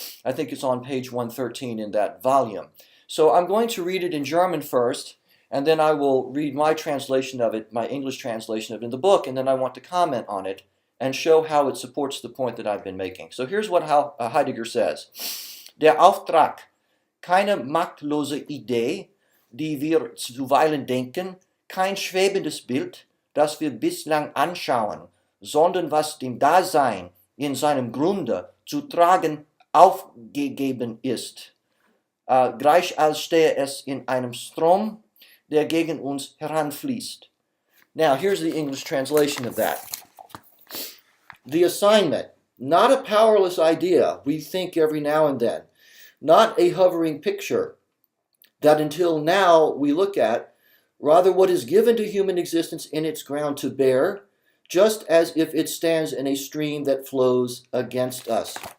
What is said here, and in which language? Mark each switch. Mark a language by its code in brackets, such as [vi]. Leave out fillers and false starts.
[en] I think it's on page 113 in that volume. So I'm going to read it in German first, and then I will read my translation of it, my English translation of it in the book, and then I want to comment on it and show how it supports the point that I've been making. So here's what Heidegger says. [de] Der Auftrag, keine machtlose Idee, die wir zuweilen denken, kein schwebendes Bild, das wir bislang anschauen, sondern was dem Dasein in seinem Grunde zu tragen aufgegeben ist, gleich als stehe es in einem Strom, der gegen uns heranfließt. [en] Now, here's the English translation of that. The assignment, not a powerless idea we think every now and then, not a hovering picture that until now we look at, rather what is given to human existence in its ground to bear, just as if it stands in a stream that flows against us.